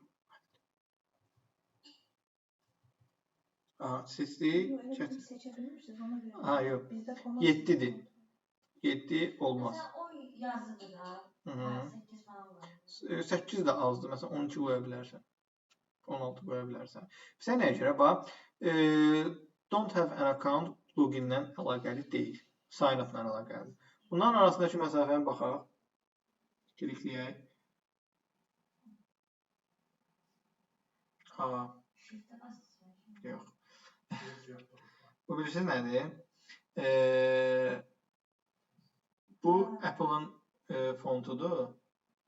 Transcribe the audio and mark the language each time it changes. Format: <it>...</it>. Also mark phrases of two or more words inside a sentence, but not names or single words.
<az>Seçdik. Yox. 7-dir. 7 olmaz. Məsələn, o yazıdır da. 8 falan var. 8 də azdır. Məsələn, 12 qoya bilərsən. 16 qoya bilərsən. Bizə nəyə görə? Bax,</az> <en>don't have an account</en> <az>logindən əlaqəli deyil. Sign up-la əlaqəlidir. Bunların arasındakı məsafəni baxaq. Klikləyək. Yox. Bu bilirsiniz nədir? Bu Apple-ın fontudur.</az>